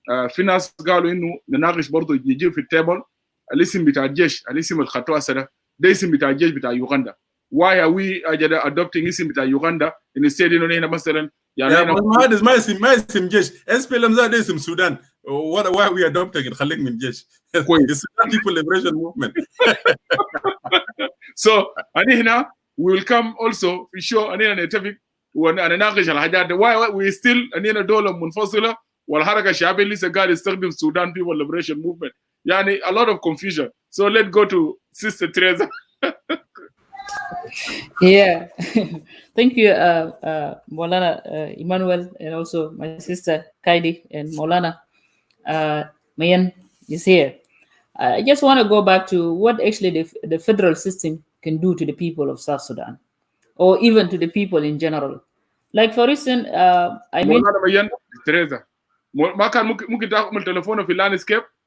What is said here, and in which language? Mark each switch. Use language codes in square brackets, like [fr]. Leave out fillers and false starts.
[ar] في ناس قالوا انه نناقش برضو يجي في التيبل الاسم بتاع الجيش، الاسم الخطوه ده اسم بتاع الجيش بتاع يوغندا. [en] Why are we adopting [ar] اسم بتاع يوغندا instead انه هنا مثلا يعني ما اسم جيش SPLM ده اسم السودان. [en] why we adopting [ar] خليك من جيش Sudan People Liberation Movement. So هنا [en] we will come also [ar] في show هنا نتفق ونناقش الحاجات دي. [en] why we still [ar] هنا دولة منفصلة والحركة الشعبية لسه قاعد يستخدم Sudan People Liberation Movement. [en] يعني a lot of confusion. So let's go to Sister Tereza. Yeah, thank you, Maulana Emmnuel, and also my sister Kaidi and Maulana Mayen is here. I just want to go back to what actually the federal system can do to the people of South Sudan, or even to the people in general. Like for instance, I mean, [ar] Maulana Mayen, Tereza, ما كان ممكن تاخذ تليفونه في landscape.